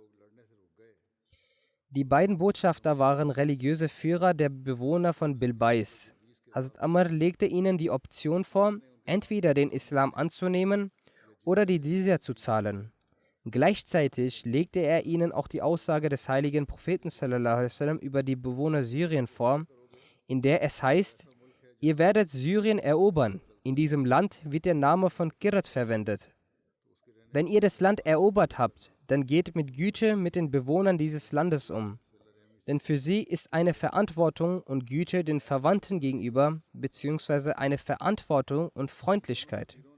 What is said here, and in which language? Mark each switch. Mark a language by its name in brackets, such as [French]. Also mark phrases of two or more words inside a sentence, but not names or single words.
[German] Die beiden Botschafter waren religiöse Führer der Bewohner von Bilbais. Hazrat Amr legte ihnen die Option vor, entweder den Islam anzunehmen oder die Jizya zu zahlen. Gleichzeitig legte er ihnen auch die Aussage des heiligen Propheten [Arabic] صلى الله عليه وسلم [German] über die Bewohner Syrien vor, in der es heißt, ihr werdet Syrien erobern. In diesem Land wird der Name von Qirat verwendet. Wenn ihr das Land erobert habt, dann geht mit Güte mit den Bewohnern dieses Landes um. Denn für sie ist eine Verantwortung und Güte den Verwandten gegenüber, beziehungsweise eine Verantwortung und Freundlichkeit.